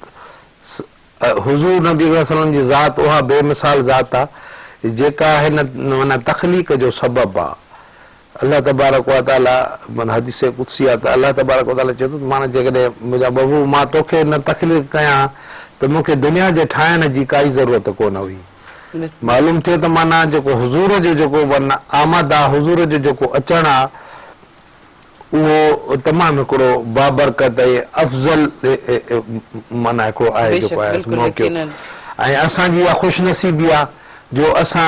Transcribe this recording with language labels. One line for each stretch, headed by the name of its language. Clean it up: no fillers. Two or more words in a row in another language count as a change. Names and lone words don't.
Sindhi: हुज़ूर नबी वसल्लम जी ज़ात उहा बेमिसाल ज़ात आहे जेका हिन माना तख़लीक़ जो सबबु आहे
Arabic: الله تبارك وتعالى
Sindhi: माना हदीस कुदसी आहे त
Arabic: الله تبارك وتعالى
Sindhi: चए थो माना जेकॾहिं मुंहिंजा बबू मां तोखे न तख़लीक़ कयां त मूंखे दुनिया जे ठाहिण जी काई ज़रूरत कोन हुई मालूम थियो त माना जेको हुज़ूर जो जेको आमद आहे हुज़ूर जो जेको अचणु आहे उहो तमामु हिकिड़ो बाबरकत ऐं अफ़ज़ल माना हिकिड़ो आहे जेको आहे मौक़ो ऐं असांजी इहा ख़ुशनसीबी आहे जो असां